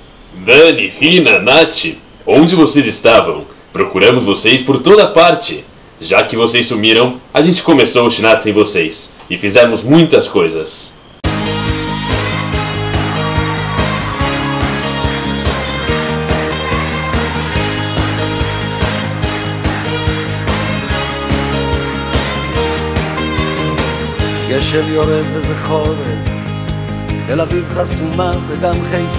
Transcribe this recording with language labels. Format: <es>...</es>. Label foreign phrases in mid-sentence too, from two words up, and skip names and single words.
<pt>Dani, Rina, Nath, onde vocês estavam? Procuramos vocês por toda parte. Já que vocês sumiram, a gente começou o Shinatsu sem vocês. E fizemos muitas coisas.</pt> <he>גשם יורד וזה חורף, תל אביב חסומה וגם חיפה.</he>